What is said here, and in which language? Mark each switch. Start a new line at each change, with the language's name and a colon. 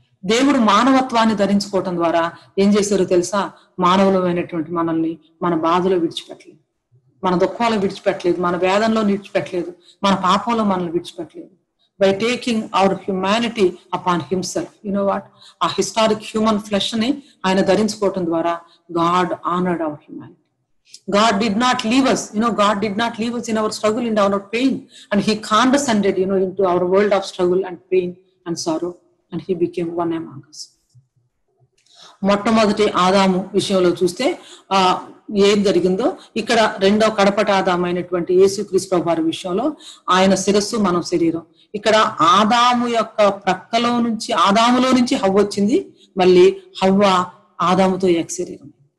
Telugu: దేవుడు మానవత్వాన్ని ధరించుకోవటం ద్వారా ఏం చేశారో తెలుసా, మానవులమైనటువంటి మనల్ని మన బాధలో విడిచిపెట్టలేదు, మన దుఃఖంలో విడిచిపెట్టలేదు, మన వేదనలో విడిచిపెట్టలేదు, మన పాపంలో మనల్ని విడిచిపెట్టలేదు.
English: by taking our humanity upon himself, you know what, ఆ historic human flesh
Telugu: ని ఆయన ధరించుకోవటం ద్వారా
English: God honoured our humanity. God did not leave us, God did not leave us in our struggle, in our pain, and he condescended, into our world of struggle and pain and sorrow, and he became one among us.
Telugu: మొట్టమొదటి ఆదాము విషయంలో చూస్తే ఏం జరిగిందో, ఇక్కడ రెండో కడపటి ఆదామైనటువంటి యేసుక్రీస్తు ప్రభు వారి విషయంలో ఆయన శిరస్సు, మనం శరీరం. ఇక్కడ ఆదాము యొక్క ప్రక్కలో నుంచి, ఆదాములో నుంచి హవ్వ వచ్చింది, మళ్ళీ హవ్వ ఆదాముతో ఏక శరీరం.